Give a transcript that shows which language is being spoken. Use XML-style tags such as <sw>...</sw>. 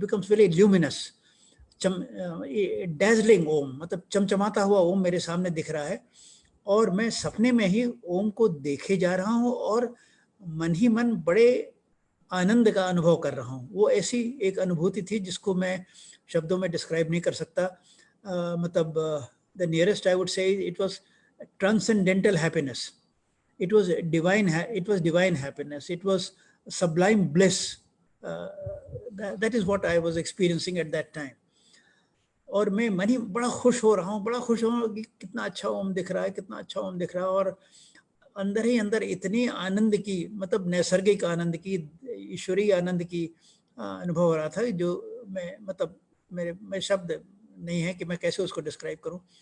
<en>very luminous, dazzling</en> <hi>ओम, मतलब चमचमाता हुआ ओम मेरे सामने दिख रहा है और मैं सपने में ही ओम को देखे जा रहा हूँ और मन ही मन बड़े आनंद का अनुभव कर रहा हूँ। वो ऐसी एक अनुभूति थी जिसको मैं शब्दों में डिस्क्राइब नहीं कर सकता। मतलब</hi> <en>The nearest I would say it was transcendental happiness. it was divine happiness. It was sublime bliss. That is what I was experiencing at that time.</en> <hi>और मैं मन ही बड़ा खुश हो रहा हूँ कि कितना अच्छा ओम दिख रहा है, कितना अच्छा ओम दिख रहा है। और अंदर ही अंदर इतनी आनंद की, मतलब नैसर्गिक आनंद की, ईश्वरीय आनंद की अनुभव हो रहा था जो मैं, मतलब मेरे शब्द नहीं है कि मैं कैसे उसको डिस्क्राइब करूं।</hi>